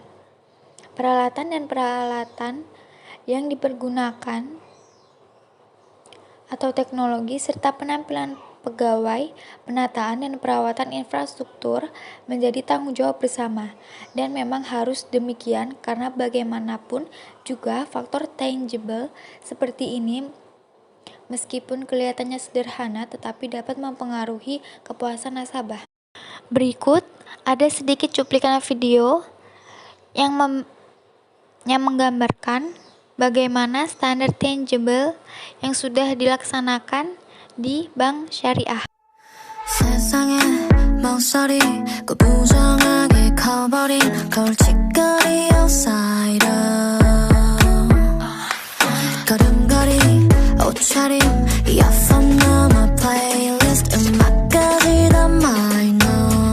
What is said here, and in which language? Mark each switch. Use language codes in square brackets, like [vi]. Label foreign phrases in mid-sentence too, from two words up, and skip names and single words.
[id] Peralatan dan peralatan yang dipergunakan atau teknologi serta penampilan pegawai, penataan dan perawatan infrastruktur menjadi tanggung jawab bersama, dan memang harus demikian karena bagaimanapun juga faktor tangible seperti ini meskipun kelihatannya sederhana tetapi dapat mempengaruhi kepuasan nasabah. Berikut ada sedikit cuplikan video yang menggambarkan bagaimana standar tangible yang sudah dilaksanakan di bank syariah. [ko] 세상에 망설이 그 부정하게 커버린 걸칫거리 outsider 걸음걸이 옷차림 이어폰 넘어 playlist 음악까지 다 minor